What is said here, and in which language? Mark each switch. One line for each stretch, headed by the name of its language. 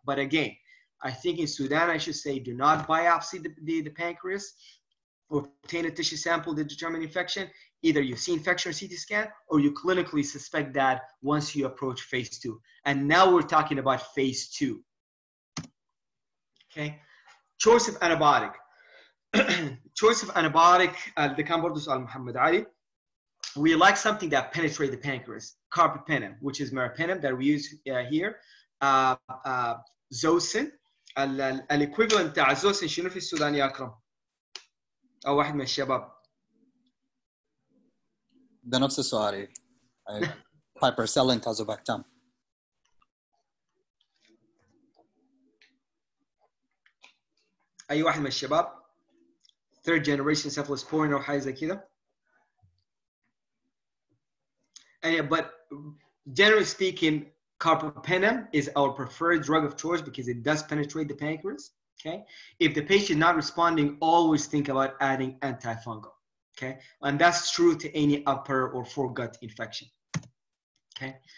English: But again, I think in Sudan, I should say, do not biopsy the pancreas or obtain a tissue sample to determine infection. Either you see infection or CT scan, or you clinically suspect that once you approach phase 2. And now we're talking about phase 2. Okay, choice of antibiotic. Choice of antibiotic, the
Arabic: كان برضه سؤال محمد علي.
English: We like something that penetrates the pancreas, carbapenem, which is meropenem that we use here.
Arabic: Zosyn, الايكويفالنت بتاع الزوسن شنو في السودان يا اكرم؟ او واحد من الشباب. ده نفس السؤال. Piperacillin tazobactam. اي واحد من الشباب؟
English: third generation cephalosporin
Arabic: او حاجه زي كده.
English: But generally speaking, carbapenem is our preferred drug of choice because it does penetrate the pancreas. Okay. If the patient is not responding, always think about adding antifungal. Okay. And that's true to any upper or foregut infection. Okay.